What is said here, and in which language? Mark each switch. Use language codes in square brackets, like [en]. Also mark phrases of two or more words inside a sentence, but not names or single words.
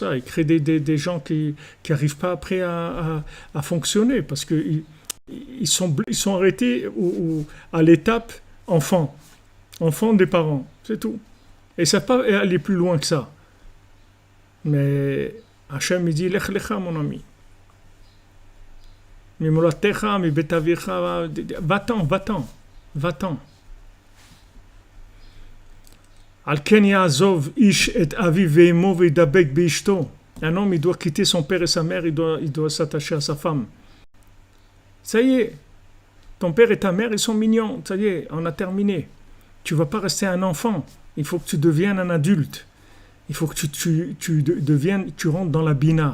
[fr] Ils créent des gens qui n'arrivent pas après à fonctionner, parce qu'ils sont arrêtés à l'étape enfant des parents, c'est tout. Et ça ne peut pas aller plus loin que ça. Mais Hachem, il dit, [he] לך לך, [fr] mon ami. Va-t'en. [he] על כן יעזוב איש את אביו ואמו ודבק באשתו. [fr] Un homme, il doit quitter son père et sa mère, il doit s'attacher à sa femme. Ça y est, ton père et ta mère, ils sont mignons. Ça y est, on a terminé. Tu ne vas pas rester un enfant. Il faut que tu deviennes un adulte. Il faut que tu rentres dans la bina.